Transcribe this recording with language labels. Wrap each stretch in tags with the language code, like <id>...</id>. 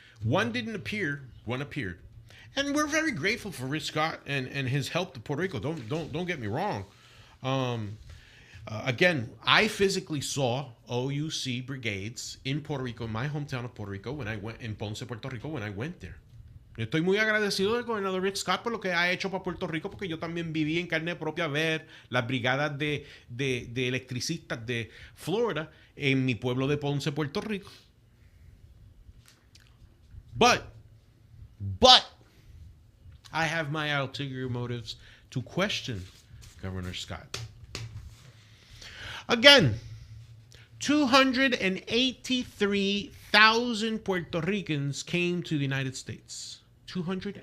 <en>One didn't appear, one appeared. And we're very grateful for Rick Scott and his help to Puerto Rico. Don't get me wrong. Again, I physically saw OUC brigades in Puerto Rico, my hometown of Puerto Rico, when I went in Ponce, Puerto Rico, when I went there.</en> <es>Estoy muy agradecido del gobernador Rick Scott por lo que ha hecho para Puerto Rico, porque yo también viví en carne propia ver las brigadas de electricistas de Florida en mi pueblo de Ponce, Puerto Rico.</es> <en>But I have my ulterior motives to question Governor Scott. Again, 283,000 Puerto Ricans came to the United States. 200.</en>